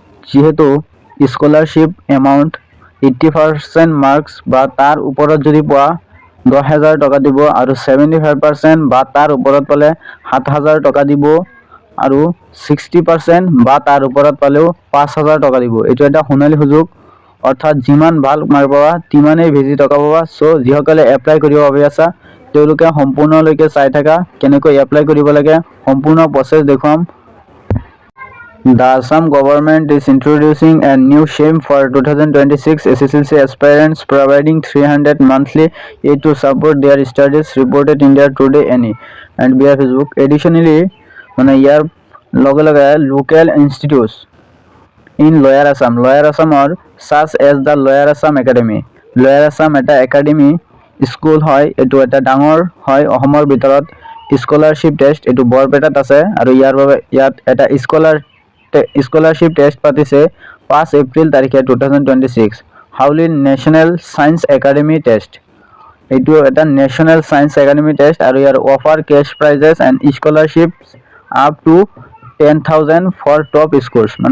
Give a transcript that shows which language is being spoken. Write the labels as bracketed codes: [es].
[as] যেহেতু scholarship amount 80% marks বা তাৰ ওপৰত যদি পোৱা 10,000 টকা দিব, আৰু 75% বা তাৰ ওপৰত পালে 7,000 টকা দিব, আৰু 60% বা তাৰ ওপৰত পালেও 5,000 টকা দিব। এইটো এটা সোণালী সুযোগ, অৰ্থাৎ যিমান ভাল মাৰ্ক পাবা তিমানেই বেছি টকা পাবা। সো যিসকলে এপ্লাই কৰিব ভাবি আছা তেওঁলোকে সম্পূৰ্ণলৈকে চাই থাকা, কেনেকৈ এপ্লাই কৰিব লাগে সম্পূৰ্ণ প্ৰচেছ দেখুৱাম। [en] The Assam government is introducing a new scheme for 2026 SSLC aspirants, providing 300 monthly aid to support their studies, reported India Today NE and via Facebook. Additionally, [as] ইয়াৰ লগে লগে [en] local institutes in Lower Assam or such as the Lower Assam Academy. [as] Lower Assam এটা academy school হয়, এইটো এটা ডাঙৰ হয় অসমৰ ভিতৰত। স্কলাৰশ্বিপ টেষ্ট এইটো বৰপেটাত আছে, আৰু ইয়াৰ বাবে ইয়াত এটা স্কলাৰশ্বিপ টেষ্ট পাতিছে 5 এপ্ৰিল তাৰিখে 2026। [en] Howly national science academy test, [as] এইটো এটা [en] national science academy test, [as] আৰু ইয়াৰ [en] Offer cash prizes and scholarship up to 10,000 for top scores.